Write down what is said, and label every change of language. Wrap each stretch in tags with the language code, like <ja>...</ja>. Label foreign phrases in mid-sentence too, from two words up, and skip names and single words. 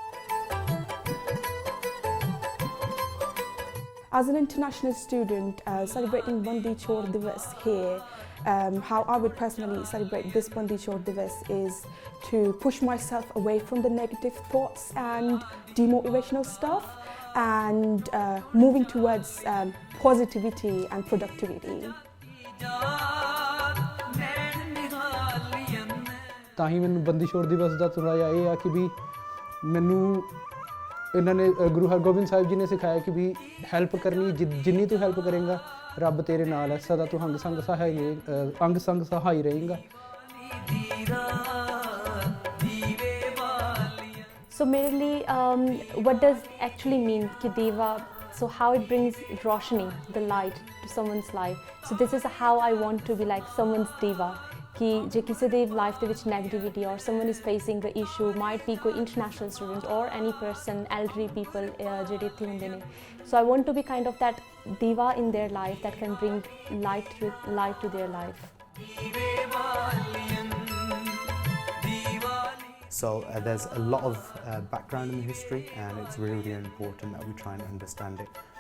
<en>As an international student celebrating Bandi Chor Diwas here, how I would personally celebrate this Bandi Chor Diwas is to push myself away from the negative thoughts and demotivational stuff, and moving towards positivity and productivity.</en> <pa>ਤਾਂ ਹੀ ਮੈਨੂੰ ਬੰਦੀ ਛੋੜ ਦਿਵਸ ਦਾ ਥੋੜ੍ਹਾ ਜਿਹਾ ਇਹ ਆ ਕਿ ਵੀ ਮੈਨੂੰ ਇਹਨਾਂ ਨੇ ਗੁਰੂ ਹਰਗੋਬਿੰਦ ਸਾਹਿਬ ਜੀ ਨੇ ਸਿਖਾਇਆ ਕਿ ਵੀ ਹੈਲਪ ਕਰਨੀ, ਜਿੰਨੀ ਤੂੰ ਹੈਲਪ ਕਰੇਂਗਾ ਰੱਬ ਤੇਰੇ ਨਾਲ ਹੈ, ਸਦਾ ਤੂੰ ਅੰਗ ਸੰਗ ਸਹਾਈ ਰਹੇਂਗਾ।</pa> <en>So mainly, what does actually mean ki Deva? So how it brings roshni, the light, to someone's life. So this is how I want to be like someone's Deva.</en> <pa>ਕਿ ਜੇ ਕਿਸੀ ਦੇ ਲਾਈਫ ਦੇ ਵਿੱਚ</pa> <en>negativity or someone is facing the issue, might be koi international student or any person, elderly people</en> <pa>ਜਿਹੜੇ ਇੱਥੇ ਹੁੰਦੇ ਨੇ.</pa> <en>So I want to be kind of that Deva in their life that can bring light to their life. So there's a lot of background in the history, and it's really important that we try and understand it.</en>